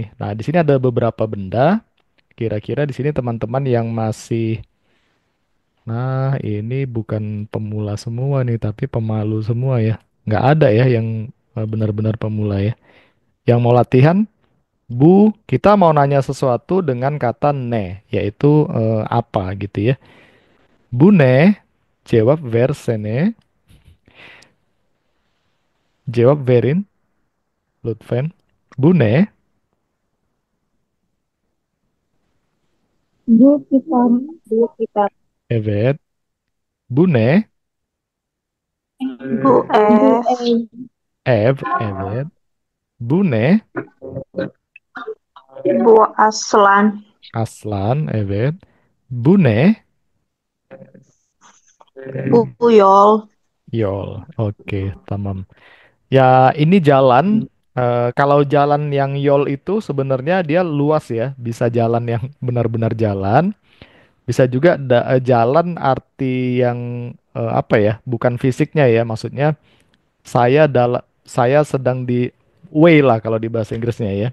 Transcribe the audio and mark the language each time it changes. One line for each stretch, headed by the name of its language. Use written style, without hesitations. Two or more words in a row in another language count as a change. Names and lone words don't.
Indonesian: Nah, di sini ada beberapa benda. Kira-kira di sini teman-teman yang masih, nah ini bukan pemula semua nih, tapi pemalu semua ya. Nggak ada ya yang benar-benar pemula ya. Yang mau latihan, Bu, kita mau nanya sesuatu dengan kata ne, yaitu apa gitu ya.
Turkish: Bu ne, jawab versene, jawab verin, Lutfen. Bu ne, Bu kita, bu kita, evet. Bu ne, Bu evet. Bu ne, Bu Aslan, aslan, evet. Bu ne, Bu Yol, yol.
Indonesian: Oke, tamam. Ya, ini jalan. Kalau jalan yang yol itu sebenarnya dia luas ya, bisa jalan yang benar-benar jalan, bisa juga jalan arti yang apa ya, bukan fisiknya ya, maksudnya saya sedang di way lah kalau di bahasa Inggrisnya ya.